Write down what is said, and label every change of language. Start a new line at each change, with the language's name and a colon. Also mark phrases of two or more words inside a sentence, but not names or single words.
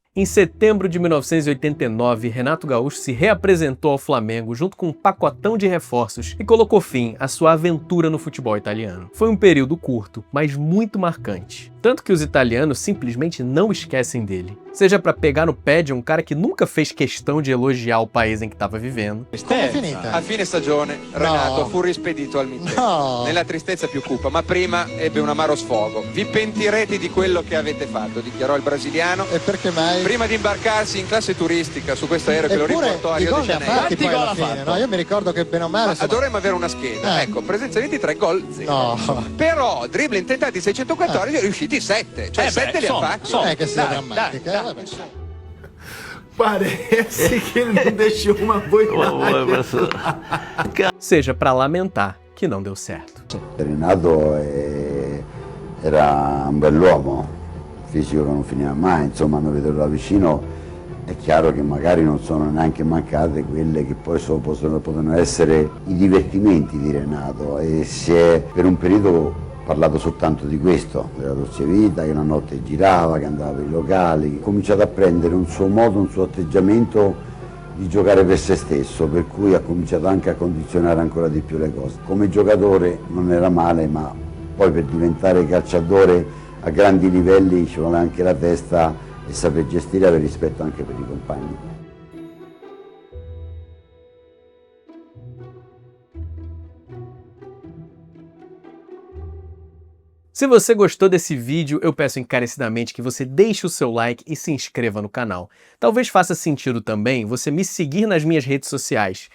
Portuguese: Em setembro de 1989, Renato Gaúcho se reapresentou ao Flamengo junto com um pacotão de reforços e colocou fim à sua aventura no futebol italiano. Foi um período curto, mas muito marcante. Tanto que os italianos simplesmente não esquecem dele. Seja para pegar no pé de um cara que nunca fez questão de elogiar o
Italian: paese in cui stava vivendo. Come è finita? A fine stagione Renato fu rispedito al mittente. Nella tristezza più cupa, ma prima ebbe un amaro sfogo. Vi pentirete di quello che avete fatto, dichiarò il brasiliano. E perché mai? Prima di imbarcarsi in classe turistica su questo aereo che lo riportò a Rio de Janeiro. Quanti gol ha fatto? No, io mi ricordo che bene o male... Dovremmo avere una scheda. Ecco, presenza 23, gol 0. No. Però dribbling tentati 614, riusciti 7. Cioè 7 li ha fatti. Non è che sia drammatica.
Portuguese: Parece que ele não deixou uma boiada. Seja para lamentar que não deu certo.
Italian: Renato era un bell'uomo, fisico che non finiva mai, insomma, a vederlo da vicino è chiaro che magari non sono neanche mancate quelle che poi possono essere i divertimenti di Renato, e si è per un periodo parlato soltanto di questo, della dolce vita, che una notte girava, che andava per i locali, ha cominciato a prendere un suo modo, un suo atteggiamento di giocare per se stesso, per cui ha cominciato anche a condizionare ancora di più le cose. Come giocatore non era male, ma poi per diventare calciatore a grandi livelli ci vuole anche la testa e saper gestire e avere rispetto anche per i compagni.
Portuguese: Se você gostou desse vídeo, eu peço encarecidamente que você deixe o seu like e se inscreva no canal. Talvez faça sentido também você me seguir nas minhas redes sociais.